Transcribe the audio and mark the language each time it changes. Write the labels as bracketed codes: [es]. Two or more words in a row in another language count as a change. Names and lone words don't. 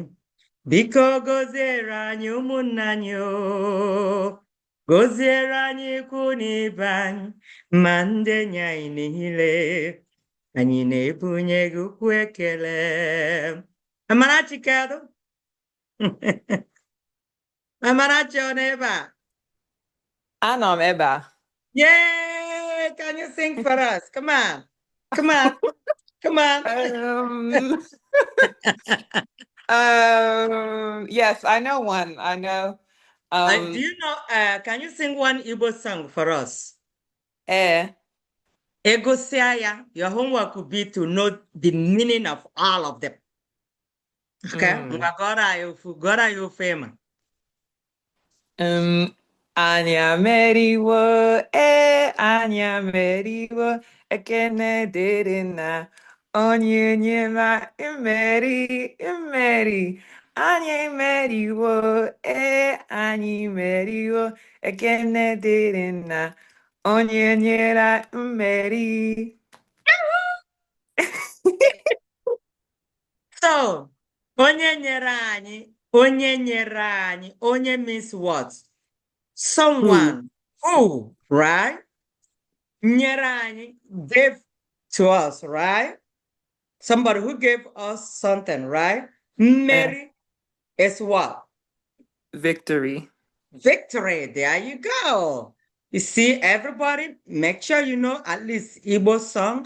[ig] Biko gọziere anyị ụmụnna anyị o, gọziere anyị ikwu na ibe anyị, ma ndị enyi anyị niile. Anyị na-ebunye gị ukwu ekele. Amarachi kedu? Amarachi ọ nọ ebe a? Anọ m ebe a. [en] Yay! Can you sing for us? Come on. Come on. Come on. Yes, I know one. I know. Do you know, can you sing one Igbo song for us? Ego Siaya, your homework would be to know the meaning of all of them. Okay? Gora you famous. [ig] Anya meriwo, anya meriwo, ekene dịrị na onye nyema imeri, anyị meriwo, anyị meriwo, ekene dịrị na onye nyera mmeri. So, onye nyere anyị, onye [en] means what? Someone who, right? [ig] Nyere anyị, [en] gave to us, right? Somebody who gave us something, right? Mary is what? Victory. Victory. There you go. You see, everybody, make sure you know at least Igbo song.